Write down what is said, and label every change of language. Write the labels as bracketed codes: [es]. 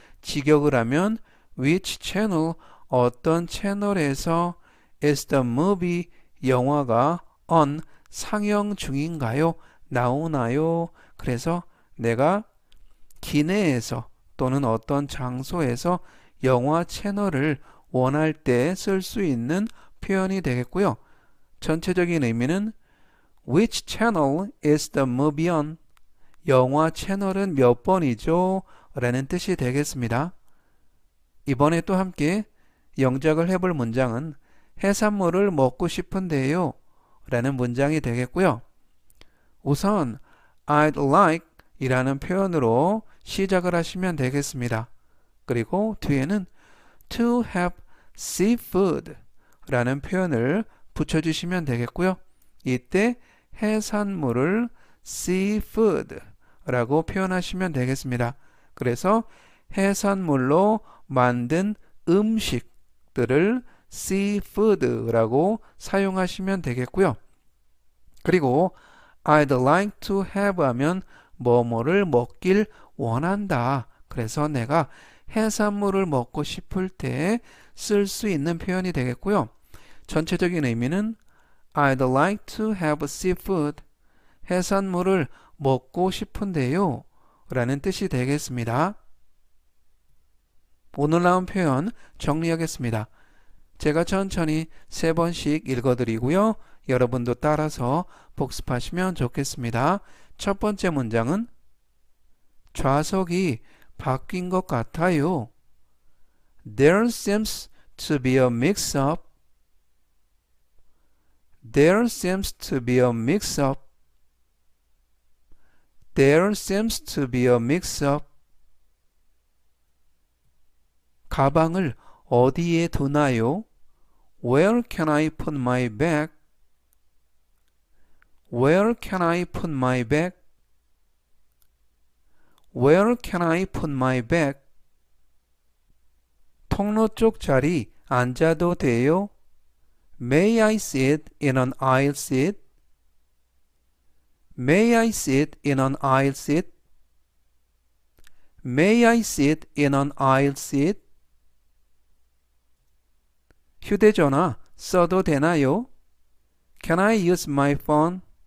[ko] 직역을 하면 [en] which channel [ko] 어떤 채널에서 [en] is the movie [ko] 영화가 [en] on [ko] 상영 중인가요? 나오나요? 그래서 내가 기내에서 또는 어떤 장소에서 영화 채널을 원할 때 쓸 수 있는 표현이 되겠고요. 전체적인 의미는 [en] Which channel is the movie on? [ko] 영화 채널은 몇 번이죠? 라는 뜻이 되겠습니다. 이번에 또 함께 영작을 해볼 문장은 해산물을 먹고 싶은데요 라는 문장이 되겠고요. 우선 [en] I'd like [ko] 이라는 표현으로 시작을 하시면 되겠습니다. 그리고 뒤에는 [en] to have seafood [ko] 라는 표현을 붙여주시면 되겠고요. 이때 해산물을 seafood 라고 표현하시면 되겠습니다. 그래서 해산물로 만든 음식들을 seafood라고 사용하시면 되겠고요. 그리고 [en] I'd like to have [ko] 하면 뭐뭐를 먹길 원한다. 그래서 내가 해산물을 먹고 싶을 때 쓸 수 있는 표현이 되겠고요. 전체적인 의미는 [en] I'd like to have seafood. [ko] 해산물을 먹고 싶은데요. 라는 뜻이 되겠습니다. 오늘 나온 표현 정리하겠습니다. 제가 천천히 3번씩 읽어드리고요. 여러분도 따라서 복습하시면 좋겠습니다. 첫 번째 문장은 좌석이 바뀐 것 같아요. [en] There seems to be a mix-up. There seems to be a mix-up. There seems to be a mix-up. [ko] 가방을 어디에 두나요? [en] Where can I put my bag? Where can I put my bag? Where can I put my bag? [ko] 통로 쪽 자리 앉아도 돼요? [en] May I sit in an aisle seat? May I sit in an aisle seat? May I sit in an aisle seat? [ko] 휴대전화 써도 되나요? [en] Can I use my phone?